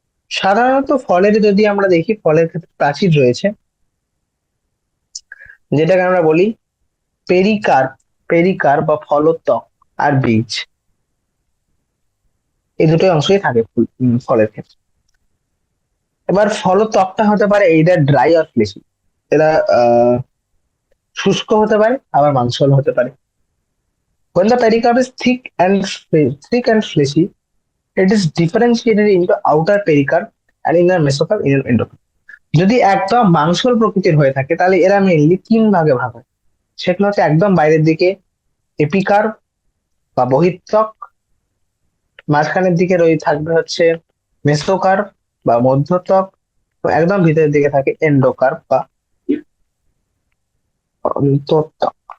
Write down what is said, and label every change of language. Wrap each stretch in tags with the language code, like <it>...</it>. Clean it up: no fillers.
<bn>সাধারণত ফলের যদি আমরা দেখি, ফলের ক্ষেত্রে প্রাচীর রয়েছে, যেটাকে আমরা বলি পেরিকার্প। পেরিকার্প বা ফলত্বক আর বীজ, এই দুটোই অংশই থাকে ফলের ক্ষেত্রে। এবার ফলত্বকটা হতে পারে এইদার ড্রাই আর ফ্লেশি। এরা শুষ্ক হতে পারে, আবার মাংসল হতে পারে।</bn> <en>When the pericarp is thick and fleshy, it is differentiated into outer pericarp and inner mesocarp, inner endocarp.</en> <bn>যদি একদম মাংসল প্রকৃতির হয়ে থাকে, তাহলে এরা মেইনলি তিন ভাগে ভাগ হয়। সেগুলো হচ্ছে একদম বাইরের দিকে এপিকার্প বা বহিঃত্বক, মাঝখানের দিকে থাকবে হচ্ছে মেসোকার্প বা মধ্যত্বক, একদম ভিতরের দিকে থাকে এন্ডোকার্প বা অন্তঃত্বক।</bn>